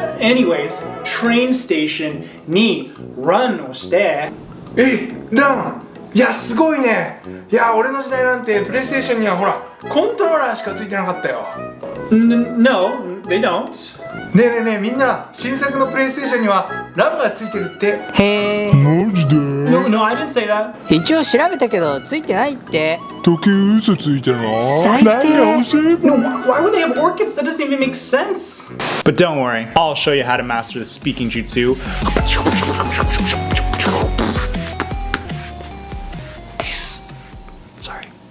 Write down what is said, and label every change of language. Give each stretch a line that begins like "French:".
English: Anyways, train station
Japanese: に
English: run
Japanese: をして、ラン！いや、すごいね。いや、俺の時代なんてプレイステーションにはほら、コントローラーしかついてなかったよ。
English: No, they don't.
Japanese: ねえねえねえ、みんな、新作のプレイステーションにはランがついてるって。へえ。マジで？
English: No, I didn't say that.
Japanese: 一応調べたけどついてないって。時計嘘ついてるの？最低。
English: No, why would they have orchids? That doesn't even make sense. But don't worry, I'll show you how to master the speaking jutsu. Sorry.